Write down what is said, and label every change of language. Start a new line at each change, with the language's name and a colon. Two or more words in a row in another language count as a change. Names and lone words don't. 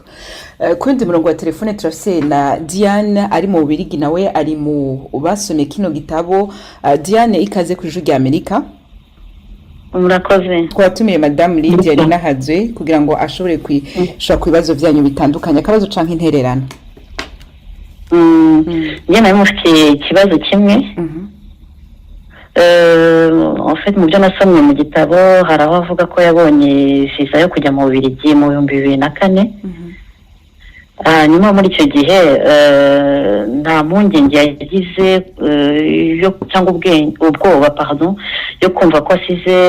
Rundi: Kundi murongo wa telefone turafise na Diane ari mu Bubiligi, nawe ari mu basomye kino gitabo. Diane, ikaze ku Ijwi ry'Amerika. Murakoze. Twatumiye Madame Lydia Ninahazwe kugira ngo ashobore kwishura ku bibazo byanyu bitandukanye, akabazo canke intererano.
Kinyarwanda: Njye nawe mufite ikibazo kimwe.
French: En fait
Kinyarwanda: mu byo nasomye mu gitabo hari aho avuga ko yabonye visa yo kujya mu Bubiligi mu 2004. Nyuma muri icyo gihe nta mpungenge yagize cyangwa ubwoba yo kumva ko asize